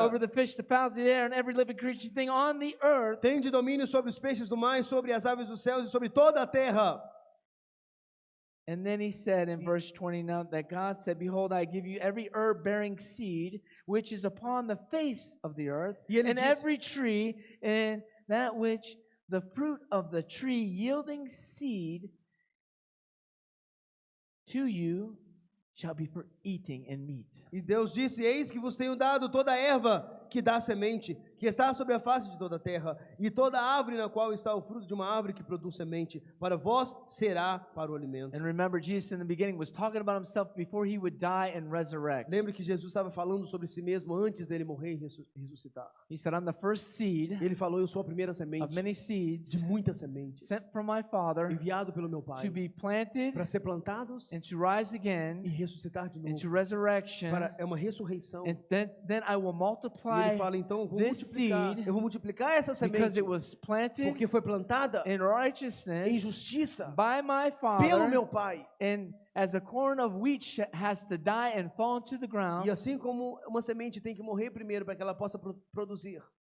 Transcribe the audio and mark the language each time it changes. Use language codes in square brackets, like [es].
[en] over the fish, the fowls of the air, and every living creature thing on the earth. [pt] Tende domínio sobre os peixes do mar, e sobre as aves dos céus e sobre toda a terra. [en] And then he said in verse 29 that God said, behold, I give you every herb bearing seed, which is upon the face of the earth, [pt] E ele [en] and [pt] diz- [en] every tree, and that which the fruit of the tree yielding seed to you shall be for eating and meat. [pt] E Deus disse: eis que vos tenho dado toda a erva que dá semente, que está sobre a face de toda a terra, e toda árvore na qual está o fruto de uma árvore que produz semente, para vós será para o alimento. [en] And remember, Jesus in the beginning was talking about himself before he would die and resurrect. [pt] Lembre que Jesus estava falando sobre si mesmo antes dele morrer e ressuscitar. [en] He said, I'm the first seed [pt] Ele falou: eu sou a primeira semente [en] of many [pt] de [en] seeds [pt] muitas sementes, [en] sent from my Father [pt] enviado pelo meu Pai, [en] to be planted [pt] para ser plantados [en] and to rise [pt] e [en] again [pt] ressuscitar de [en] into [pt] novo. [en] resurrection. [pt] É uma ressurreição. [en] And then I will [pt] E [en] multiply [pt] ele fala: então [en] this seed [pt] eu vou multiplicar essa [en] because [pt] semente, [en] it was planted [pt] porque foi plantada [en] in [pt] em [en] righteousness [pt] justiça [en] by my [pt] pelo meu [en] Father. [pt] Pai. [en] And as a corn of wheat has to die and fall into the [pt] E [en] ground, [pt] assim como uma semente tem que morrer primeiro para que ela possa produzir,